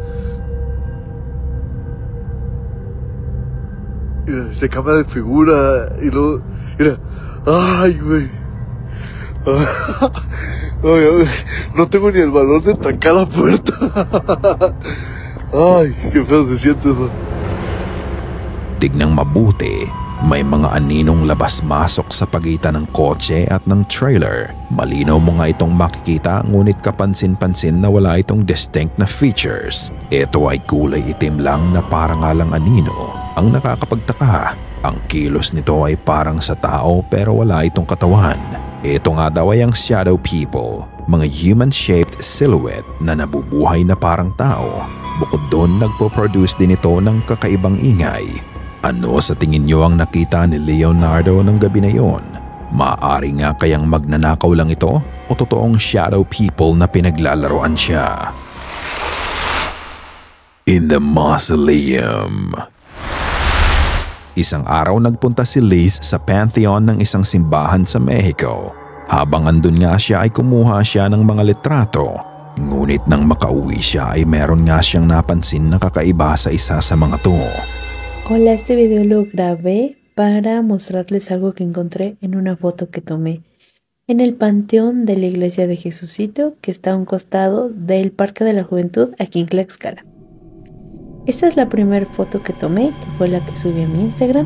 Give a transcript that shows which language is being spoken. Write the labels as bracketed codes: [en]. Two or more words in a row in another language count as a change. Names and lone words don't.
[es] Mira, se cambia de figura y luego... Mira. ¡Ay, güey! No tengo ni el valor de trancar la puerta. Ay, qué feo se siente eso. [tl] Tignang mabuti, may mga aninong labas-masok sa pagitan ng kotse at ng trailer. Malinaw mo nga itong makikita, ngunit kapansin-pansin na wala itong distinct na features. Ito ay kulay itim lang na parang alang anino. Ang nakakapagtaka, ang kilos nito ay parang sa tao pero wala itong katawan. Ito nga daw ay ang [en] shadow people, [tl] mga [en] human-shaped silhouette [tl] na nabubuhay na parang tao. Bukod doon, nagpo-produce din ito ng kakaibang ingay. Ano sa tingin niyo ang nakita ni Leonardo ng gabi na yon? Maaari nga kayang magnanakaw lang ito o totoong [en] shadow people [tl] na pinaglalaroan siya? [en] In the mausoleum. [tl] Isang araw nagpunta si Liz sa pantheon ng isang simbahan sa Mexico. Habang andun nga siya ay kumuha siya ng mga litrato. Ngunit nang makauwi siya ay meron nga siyang napansin na kakaiba sa isa sa mga to. [es] Hola, este video lo grabé para mostrarles algo que encontré en una foto que tomé en el panteón de la iglesia de Jesucito, que está a un costado del Parque de la Juventud aquí en Tlaxcala. Esta es la primera foto que tomé, que fue la que subí a mi Instagram.